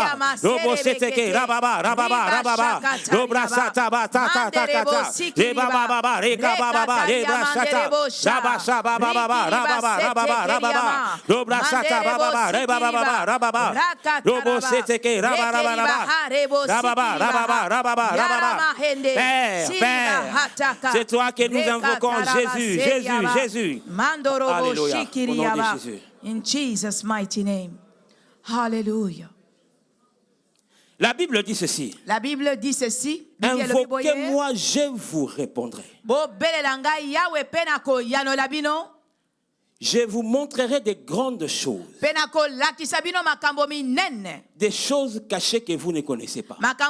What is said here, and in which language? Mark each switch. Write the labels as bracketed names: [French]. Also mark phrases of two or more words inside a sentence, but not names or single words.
[French] Robo seteke, rababa, rababa, rababa. Robra chata, batata, takata. Rebababa, rekababa, lebra chata. Rabasha, bababa, rababa, rababa, rababa. Robra chata, bababa, rebababa, rababa. Robo seteke, rababa, rababa. Rababa, rababa, rababa, rababa. Père, Père, c'est toi que nous invoquons, Jésus, Jésus, Jésus. Alléluia, au nom de Jésus. [English] In Jesus' mighty name. Hallelujah. [French] La Bible dit ceci. La Bible dit ceci. Invoquez-moi, je vous répondrai. Je vous montrerai des grandes choses. Des choses cachées que vous ne connaissez pas.